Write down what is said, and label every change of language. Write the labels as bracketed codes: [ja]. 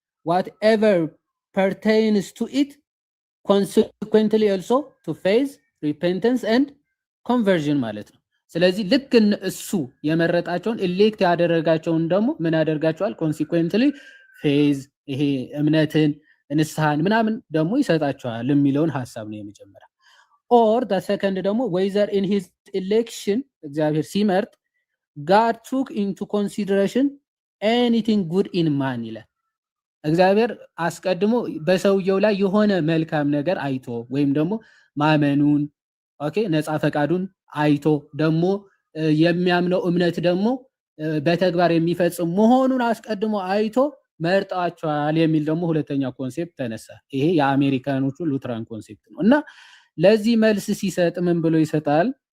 [en] whatever pertains to it consequently also to faith, repentance and conversion [am] ማለት ነው። ስለዚህ ልክ እሱ የመረጣቸውን ኤሌክት ያደረጋቸውን ደግሞ ምን ያደርጋቸዋል? [en] consequently faith [am] ይሄ እምነትን ንስሐን ምናምን ደግሞ ይሰጣቸዋል የሚለውን ሐሳብ ነው የመጀመሪያ። [en] or the second ደግሞ whether in his election [am] እግዚአብሔር ሲመርጥ [en] God took into consideration anything good in man [am] ይላል። እግዚአብሔር አስቀድሞ በሰውየው ላይ የሆነ መልካም ነገር አይቶ ወይም ደግሞ ማመኑን ኦኬ ነፃ ፈቃዱን አይቶ ደግሞ የሚያምነው እምነት ደግሞ በተግባር የሚፈጽም መሆኑን አስቀድሞ አይቶ መርጣቸዋል የሚል ደግሞ ሁለተኛ ኮንሴፕት ተነሳ። ይሄ የአሜሪካኖቹ ሉትራን ኮንሴፕት ነው እና ለዚህ መልስ ሲሰጥ ምን ብሎ ይሰጣል?